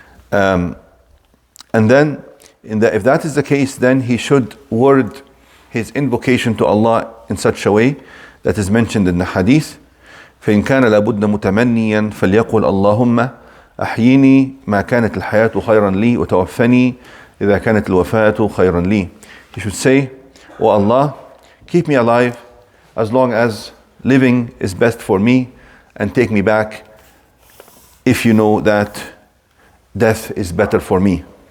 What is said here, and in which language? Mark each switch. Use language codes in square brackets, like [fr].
[en] And then if that is the case, then he should word his invocation to Allah in such a way that is mentioned in the hadith. [ar] فإن كان لابد متمنيا فليقل اللهم أحيني ما كانت الحياة خيرا لي وتوفني إذا كانت الوفاة خيرا لي. [en] He should say, "Oh Allah, keep me alive as long as living is best for me, and take me back if you know that death is better for me."